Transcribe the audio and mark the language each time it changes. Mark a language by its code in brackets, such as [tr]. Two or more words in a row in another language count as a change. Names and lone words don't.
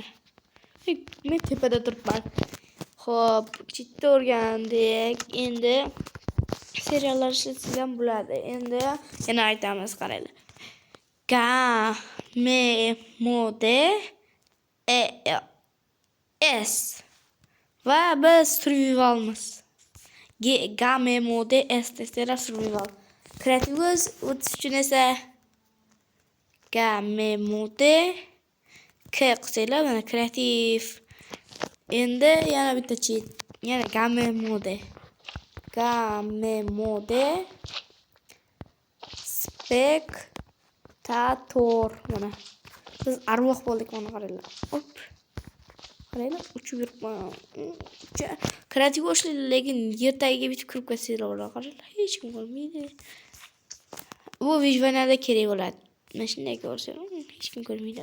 [uz] Men tepada turibman. Xo'p, cheatni o'rgandik. Endi seriallar ishlatsak bo'ladi. Endi yana aytamiz, qaranglar. [en] Game mode S [uz] va biz survivalmiz. [en] Game mode S [uz] desizlar, survival. Creative o'tish uchun esa [en] game mode K [uz] qilsanglar, mana kreativ. Endi yana bitta cheat. Yana [en] game mode. Game mode spectator. [uz] Mana biz arvoh bo'ldik, mana qaranglar. Hop. Qaranglar, uchib yuribman. Kreativ o'shlaydi, lekin yer tagiga bitib kirib ketsalar, qaranglar, hech kim ko'rmaydi. Bu vijvanada kerak bo'ladi. Mana shunday ko'rsa, hech kim ko'rmaydi.